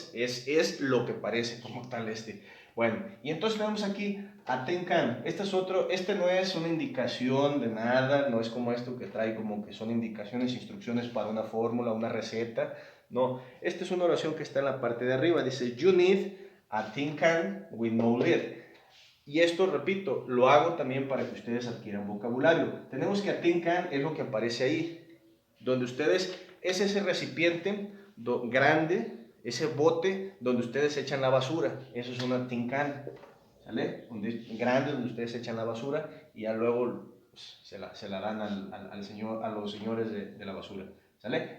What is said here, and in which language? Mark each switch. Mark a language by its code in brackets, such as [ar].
[es] Es lo que parece como tal este. Bueno, y entonces tenemos aquí a ten can. Este no es una indicación de nada, no es como esto que trae como que son indicaciones, instrucciones para una fórmula, una receta. No, esta es una oración que está en la parte de arriba. Dice, [en] you need a tin can with no lid. [es] Y esto, repito, lo hago también para que ustedes adquieran vocabulario. Tenemos que a tin can es lo que aparece ahí, donde ustedes, es ese recipiente grande, ese bote donde ustedes echan la basura. Eso es una tin can, ¿sale? Grande donde ustedes echan la basura y ya luego pues, se la dan a los señores de la basura, ¿sale?